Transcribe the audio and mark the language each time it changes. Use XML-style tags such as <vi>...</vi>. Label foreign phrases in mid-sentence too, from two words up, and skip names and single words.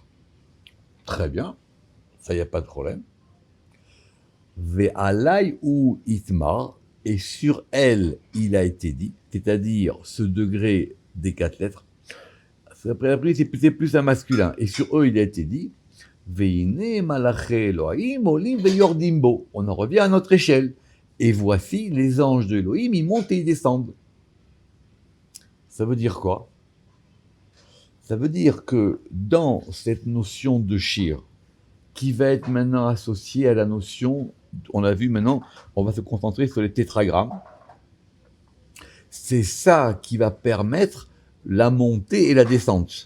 <fr>Très bien, ça y a pas de problème.</fr> <he>ועליה הוא איתמר,</he> <fr>et sur elle, il a été dit, c'est-à-dire ce degré des 4 lettres, après c'est plus un masculin, et sur eux, il a été dit,</fr> <he>והנה מלאכי אלהים עלים וירדים בו.</he> <fr>On en revient à notre échelle. Et voici, les anges de Elohim, ils montent et ils descendent. Ça veut dire quoi? Ça veut dire que dans cette notion de shir, qui va être maintenant associée à la notion, on a vu maintenant, on va se concentrer sur les tétragrammes, c'est ça qui va permettre la montée et la descente.</fr>